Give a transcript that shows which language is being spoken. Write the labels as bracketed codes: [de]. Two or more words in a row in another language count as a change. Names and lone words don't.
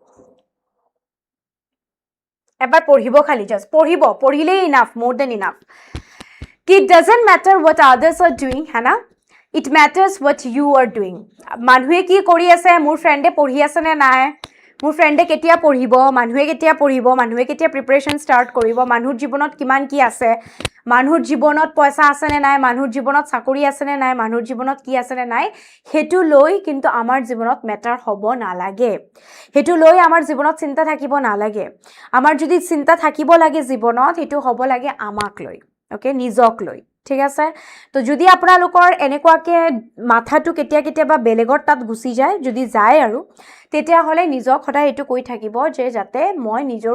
[as] এবাৰ পঢ়িব খালি জাস্ট পঢ়িলে [en] enough more than enough it doesn't matter what others are doing [as] hana [en] it matters what you are doing [as] মানুহে কি কৰি আছে মোৰ ফ্ৰেন্ডে পঢ়ি আছে নে নাই মোৰ ফ্ৰেন্ডে কেতিয়া পঢ়িব মানুহে কেতিয়া পঢ়িব মানুহে কেতিয়া [en] preparation start [as] কৰিব মানুহৰ জীৱনত কিমান কি আছে মানুহৰ জীৱনত পইচা আছে নে নাই মানুহৰ জীৱনত চাকৰি আছে নে নাই মানুহৰ জীৱনত কি আছে নে নাই হেতু লৈ কিন্তু আমাৰ জীৱনত মেটাৰ হ'ব নালাগে হেতু লৈ আমাৰ জীৱনত চিন্তা থাকিব নালাগে আমাৰ যদি চিন্তা থাকিব লাগে জীৱনত হেতু হ'ব লাগে আমাক লৈ ওকে নিজক লৈ ঠিক আছে তো যদি আপোনালোকৰ এনেকুৱাকে মাথাটো কেতিয়া বেলেগৰ তাত গুছি যায় যদি যায় আৰু তেতিয়া হলে নিজক সদায় এটো কৈ থাকিব যে যাতে মই নিজৰ